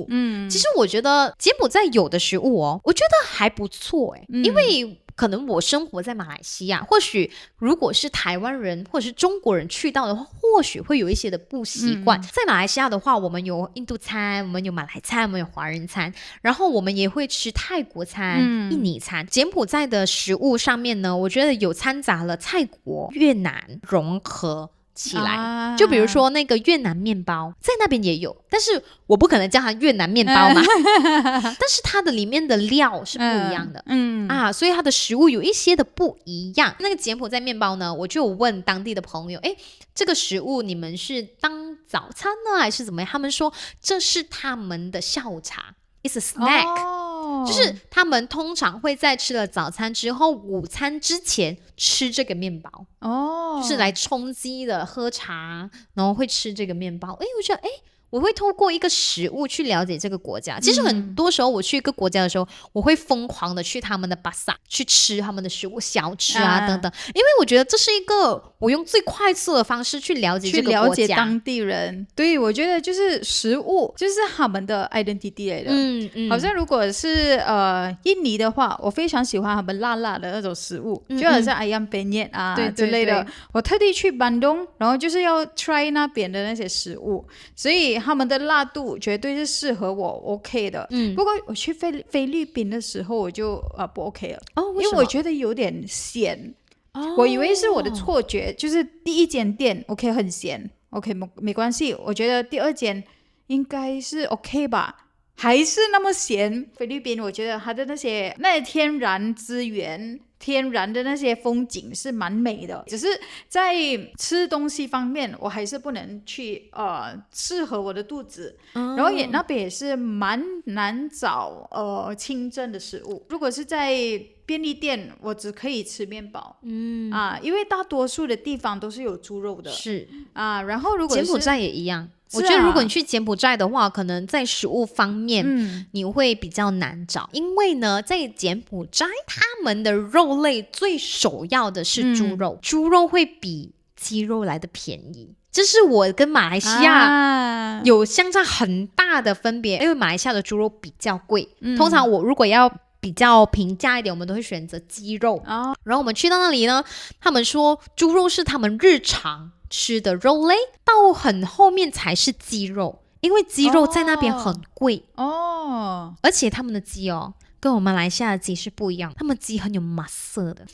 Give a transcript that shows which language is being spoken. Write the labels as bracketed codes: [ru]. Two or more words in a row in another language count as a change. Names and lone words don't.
[zh] 其實我覺得柬埔寨有的食物我覺得還不錯因為可能我生活在馬來西亞，或許如果是台灣人或者是中國人去到的話，或許會有一些的不習慣。在馬來西亞的話，我們有印度餐，我們有馬來餐，我們有華人餐，然後我們也會吃泰國餐、印尼餐。柬埔寨的食物上面呢，我覺得有摻雜了泰國、越南融合起來，就比如說那個越南麵包在那邊也有，但是我不可能叫它越南麵包嘛但是它的裡面的料是不一樣的所以它的食物有一些的不一樣。那個柬埔寨麵包呢，我就有問當地的朋友，這個食物你們是當早餐呢還是怎麼樣？他們說這是他們的下午茶， [en] It's a snack [zh] 就是他們通常會在吃了早餐之後，午餐之前吃這個麵包就是來充飢的，喝茶，然後會吃這個麵包。我覺得我會透過一個食物去了解這個國家。其實很多時候我去一個國家的時候，我會瘋狂的去他們的巴薩去吃他們的食物小吃等等，因為我覺得這是一個我用最快速的方式去了解這個國家，去了解當地人。对，我覺得就是食物就是他們的 identity 來的。好像如果是印尼的話，我非常喜歡他們辣辣的那種食物，就好像 [id] ayam penyet [zh] 之類的。我特地去班東，然後就是要 try 那邊的那些食物，所以他們的辣度絕對是適合我 OK 的。不過我去菲律賓的時候我就不 OK 了。因為我覺得有點鹹。我以為是我的錯覺，就是第一間店 OK 很鹹 OK 沒關係，我覺得第二間應該是 OK 吧，還是那麼鹹。菲律賓我覺得它的那些天然資源，天然的那些風景是蠻美的，只是在吃東西方面我還是不能去適合我的肚子。然後那邊也是蠻難找清真的食物。如果是在便利店我只可以吃面包。因為大多數的地方都是有豬肉的。是然後如果是柬埔寨也一樣。我觉得如果你去柬埔寨的話，可能在食物方面你会比較難找，因為呢在柬埔寨他們的肉類最首要的是豬肉，豬肉會比雞肉來的便宜，這是我跟馬來西亞有相差很大的分別。因為馬來西亞的豬肉比較貴，通常我如果要比較平價一點，我們都會選擇雞肉。然後我們去到那裡呢，他們說豬肉是他們日常吃的肉類，到很後面才是雞肉，因為雞肉在那邊很貴而且他們的雞跟我們馬來西亞的雞是不一樣，他們雞很有馬色的，